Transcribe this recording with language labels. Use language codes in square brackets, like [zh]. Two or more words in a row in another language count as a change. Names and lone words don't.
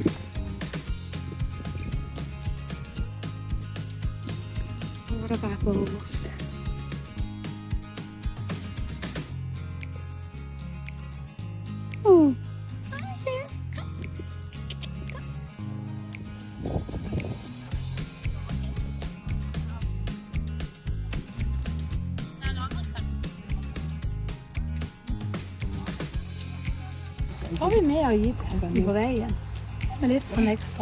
[en] A lot of apples. Oh, hi there. Come. [no] Får vi med og gi hesten på veien med litt sånn ekstra.